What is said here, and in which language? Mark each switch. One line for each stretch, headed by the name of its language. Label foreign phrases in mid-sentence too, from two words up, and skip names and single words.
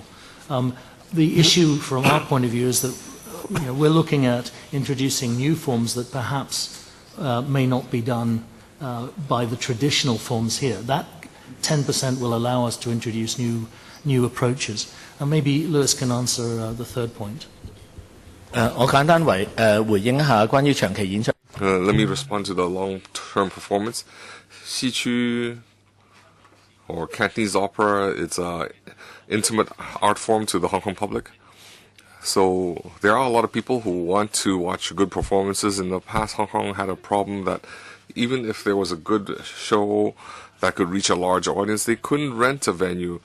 English: The issue from our point of view is that we're looking at introducing new forms that perhaps may not be done by the traditional forms here. That 10% will allow us to introduce new approaches. And maybe Lewis can answer the third point.
Cantonese: 我簡單回應一下關於長期演出。
English: Let me respond to the long-term performance. Xiqu or Cantonese opera, it's an intimate art form to the Hong Kong public. So there are a lot of people who want to watch good performances. In the past, Hong Kong had a problem that even if there was a good show that could reach a large audience, they couldn't rent a venue.